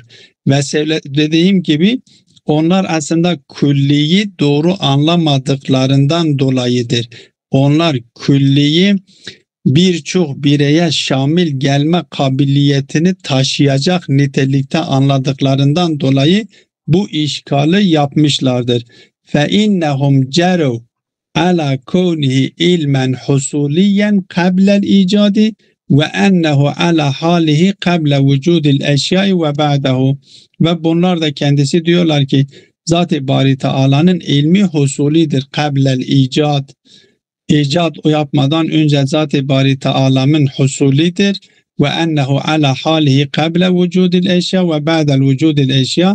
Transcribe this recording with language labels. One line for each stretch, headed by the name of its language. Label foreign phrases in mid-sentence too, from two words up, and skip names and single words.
Turkish: Ve dediğim gibi onlar aslında külliyi doğru anlamadıklarından dolayıdır. Onlar külliyi birçok bireye şamil gelme kabiliyetini taşıyacak nitelikte anladıklarından dolayı bu işgali yapmışlardır.
Arabic: فَاِنَّهُمْ جَرُوا عَلَى كَوْنِهِ اِلْمًا حُصُولِيًّا قَبْلَ الْاِيجَادِ وَاَنَّهُ عَلَى حَالِهِ قَبْلَ وُجُودِ الْاَشْيَاءِ وَبَعْدَهُ.
Turkish: Ve bunlar da kendisi diyorlar ki Zat-ı Bari Teala'nın ilmi husulidir.
Arabic: قبل الإيجاد.
Turkish: İcat yapmadan önce Zat-ı Bari Teala'nın husulidir.
Arabic: وأنه على حاله قبل وجود الأشياء وبعد الوجود الأشياء.